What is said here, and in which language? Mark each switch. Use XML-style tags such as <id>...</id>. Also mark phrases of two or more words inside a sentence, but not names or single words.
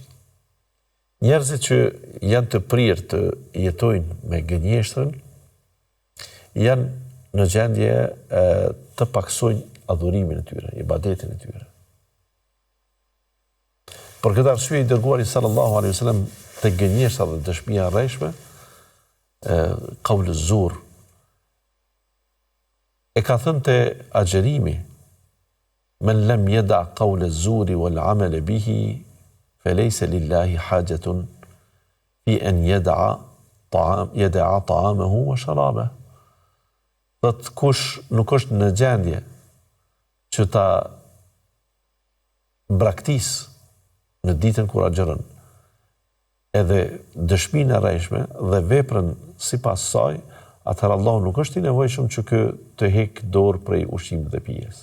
<sq>Njerëzit që janë të prirë të jetojnë me gënjeshtrën, janë në gjendje të paksojnë adhurimin e tyre, ibadetin e tyre. Për këtë arsye i dërguari</sq> <ar>صلى الله عليه وسلم</ar> <sq>te gënjeshtra dhe dëshmia e rreshme,</sq> <ar>قول الزور,</ar> <sq>e ka thënë te agjerimi,</sq> <ar>من لم يدع قول الزور والعمل به فليس لله حاجة في أن يدع طعامه وشرابه.</ar> <sq>Thot kush nuk është në gjendje që ta braktis në ditën kur agjeron, edhe dëshminë e rreshme dhe veprën sipas saj, atëherë Allahu nuk është i nevojshëm që kë të hek dorë prej ushqimit dhe pijes.</sq>